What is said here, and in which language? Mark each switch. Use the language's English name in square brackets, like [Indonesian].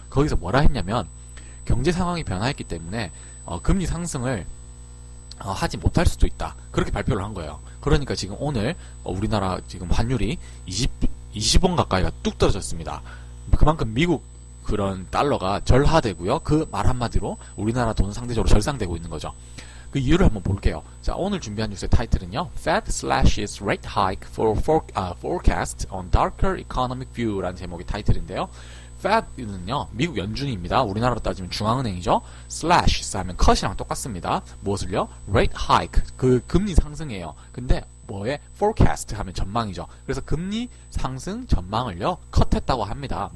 [Korean] 거기서 뭐라 했냐면 경제 상황이 변화했기 때문에 금리 상승을 하지 못할 수도 있다. 그렇게 발표를 한 거예요. 그러니까 지금 오늘 우리나라 지금 환율이 20원 가까이가 뚝 떨어졌습니다. 그만큼 미국 그런 달러가 절하되고요. 그 말 한마디로 우리나라 돈은 상대적으로 절상되고 있는 거죠. 그 이유를 한번 볼게요. 자, 오늘 준비한 뉴스의 타이틀은요. [English] Fed slashes rate hike for forecast on darker economic view [Korean] 라는 제목의 타이틀인데요. Fed는요, 미국 연준입니다. 우리나라로 따지면 중앙은행이죠. slash 하면 cut이랑 똑같습니다. 무엇을요? rate hike, 그 금리 상승이에요. 근데 뭐에? forecast 하면 전망이죠. 그래서 금리 상승 전망을요, 컷했다고 합니다.